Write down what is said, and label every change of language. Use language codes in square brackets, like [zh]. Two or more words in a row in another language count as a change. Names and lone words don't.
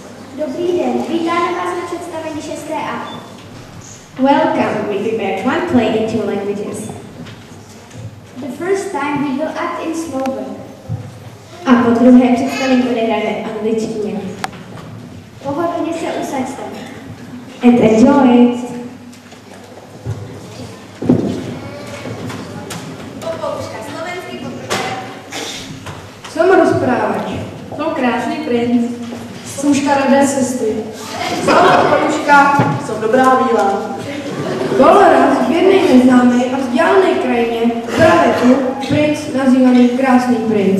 [cs] Dobrý den, vítáme vás na představení 6A. [en] Welcome, we prepared one play in 2 languages. The first time we will act in Slovak. [cs] A po druhé představení odehráme v angličtině. Pohodlně se usaďte. [en] And enjoy it! [cs] Popoluška slovenský poprvé. [sk] Som rozprávač. Som krásný princ. Som škaredé sestry. Som Popoluška. Som dobrá víla. Bol raz v jednej neznámej a vzdialenej krajine praveku princ nazývaný Krásný princ.